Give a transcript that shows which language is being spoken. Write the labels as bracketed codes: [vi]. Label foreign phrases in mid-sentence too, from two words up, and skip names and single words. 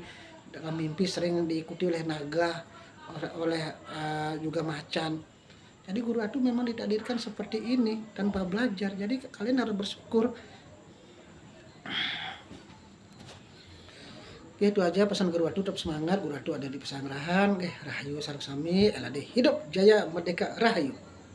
[id] Dalam mimpi sering diikuti oleh naga, oleh juga macan. Jadi Guru Ratu memang ditakdirkan seperti ini tanpa belajar. Jadi kalian harus bersyukur. Oke, itu aja pesan Guru Ratu, tetap semangat. Guru Ratu ada di Pesanggerahan. Rahayu Saruk Sami, LAD hidup jaya merdeka rahayu.